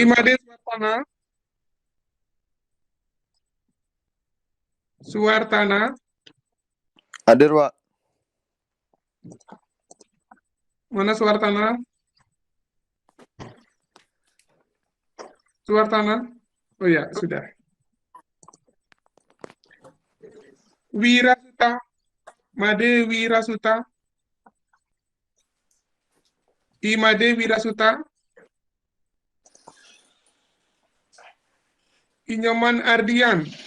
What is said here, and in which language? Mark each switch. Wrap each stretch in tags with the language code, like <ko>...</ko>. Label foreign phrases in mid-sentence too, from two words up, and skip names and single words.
<id>Imade Suwartana. Suwartana. Hadir, Pak. Mana Suwartana? Suwartana. Oh ya, sudah. Wirasuta. Made Wirasuta. Imade Wirasuta. Inyoman Ardian.</id>